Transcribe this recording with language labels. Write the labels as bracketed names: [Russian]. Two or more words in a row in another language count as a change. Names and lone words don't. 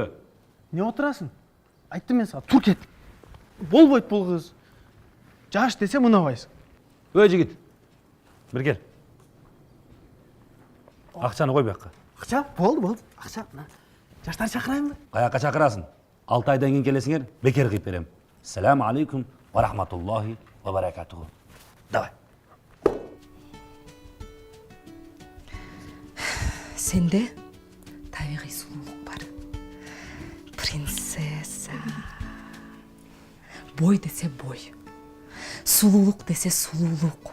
[Kyrgyz] не отурасың? Айттым мен сага, тур кет. Болбойт бул кыз. Жаш десе мынабайсың. Ой жигит. Бир кел. Акчаны кой бияка. Акча? Болду. Акча. Жаштарды чакырайынбы? Каяка чакырасың? 6 айдан кийин келесиңер, бекер кыйып берем. [Arabic] السلام عليكم ورحمة الله وبركاته. [Kyrgyz] Давай. Сенде табигый сулуулук бар. Принцесса. Бой десе бой. Сулуулук десе сулуулук.